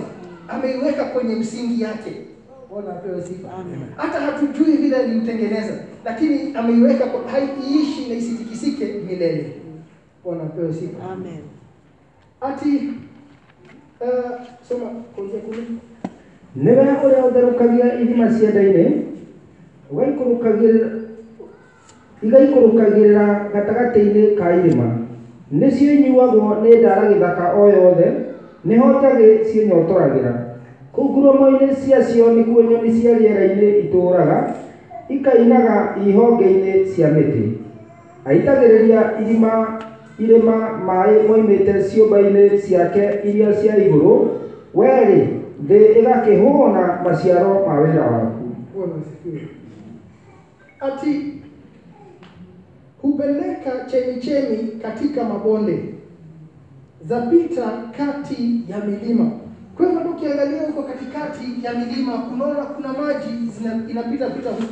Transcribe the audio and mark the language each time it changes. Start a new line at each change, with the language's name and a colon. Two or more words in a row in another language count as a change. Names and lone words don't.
Swahili: Ameiweka kwenye msingi yake. Bwana apewe sifa. Amen. Hata hatujui vile alimtengeneza, lakini ameiweka haiishi na isitikisike milele. Bwana apewe sifa. Amen. Ati soma kuanzia 10.
Kikuyu: Niwe uria utherũkagia ithima cianda-inĩ igaikũrũkagĩrĩra gatagatĩ-inĩ ka irĩma nĩcio inyuagwo nĩ ndara gĩthaka o yothe nĩho njagĩ ciĩnyotoragĩra kũu ngurumo-inĩ ciacio nĩkuo nyoni cia rĩera-inĩ itũũraga ikainaga ihonge-inĩ cia mĩtĩ aitagĩrĩria irĩma maĩ moimĩte ciũmba-inĩ ciake iria cia igũrũ werĩ thĩ ĩgakĩhũna maciaro ma wĩra waku.
Swahili: Bwana asifiwe. Ati hupeleka chemichemi katika mabonde, zapita kati ya milima. Kwa hivyo ukiangalia huko katikati ya milima unaona kuna maji inapita huko.